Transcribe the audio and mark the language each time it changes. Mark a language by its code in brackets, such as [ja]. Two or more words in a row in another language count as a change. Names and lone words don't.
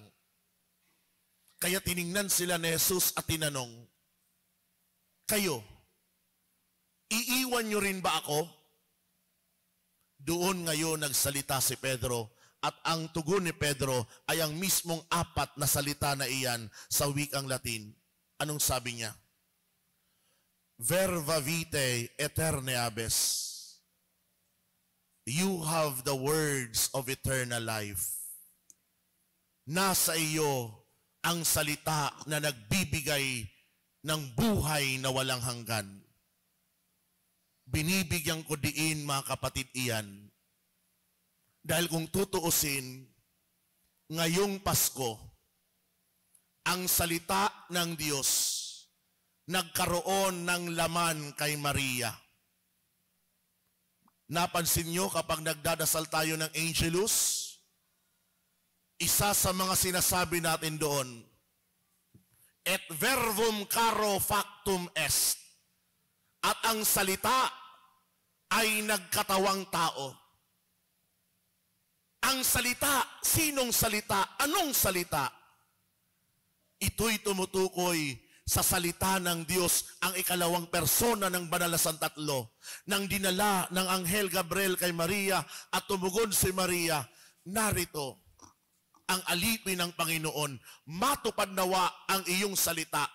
[tl] Kaya tiningnan sila ni Jesus at tinanong, kayo, iiwan nyo rin ba ako? Doon ngayon nagsalita si Pedro at ang tugon ni Pedro ay ang mismong 4 na salita na iyan sa wikang Latin. Anong sabi niya? [la] Verba vitae aeterne abes. [en] You have the words of eternal life. [tl] Nasa iyo ang salita na nagbibigay ng buhay na walang hanggan. Binibigyan ko diin, mga kapatid, iyan. Dahil kung tutuusin, ngayong Pasko, ang salita ng Diyos nagkaroon ng laman kay Maria. Napansin nyo kapag nagdadasal tayo ng Angelus, isa sa mga sinasabi natin doon, [la] et verbum caro factum est. [tl] At ang salita ay nagkatawang tao. Ang salita, sinong salita? Anong salita? Ito'y tumutukoy sa salita ng Diyos, ang ikalawang persona ng Banal na Santatlo, nang dinala ng Anghel Gabriel kay Maria at tumugon si Maria, narito ang alipin ng Panginoon, matupad nawa ang iyong salita.